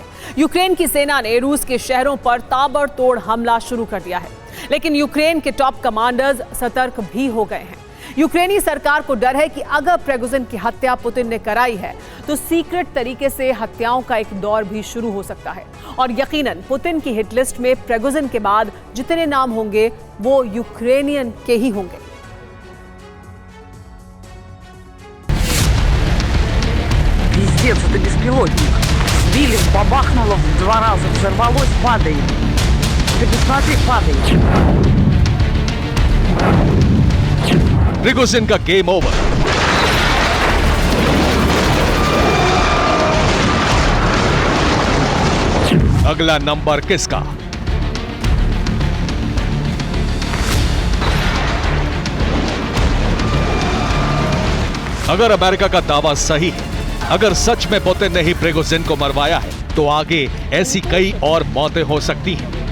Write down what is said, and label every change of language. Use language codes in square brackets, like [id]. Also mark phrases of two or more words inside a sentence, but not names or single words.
[hi] यूक्रेन की सेना ने रूस के शहरों पर ताबड़तोड़ हमला शुरू कर दिया है, लेकिन यूक्रेन के [en] top commanders [hi] सतर्क भी हो गए हैं। यूक्रेनी सरकार को डर है कि अगर प्रिगोजिन की हत्या पुतिन ने कराई है तो सीक्रेट तरीके से हत्याओं का एक दौर भी शुरू हो सकता है और यकीनन पुतिन की [en] hit list [hi] में प्रिगोजिन के बाद जितने नाम होंगे वो यूक्रेनियन के ही होंगे। [ru] Пиздец, это беспилотник. Сбили, бабахнуло, в 2 раза взорвалось, падает. Ты посмотри, падает. [hi] प्रिगोजिन का [en] game over. [hi] अगला नंबर किसका? अगर अमेरिका का दावा सही है, अगर सच में पुतिन ने ही प्रिगोजिन को मरवाया है, तो आगे ऐसी कई और मौतें हो सकती हैं।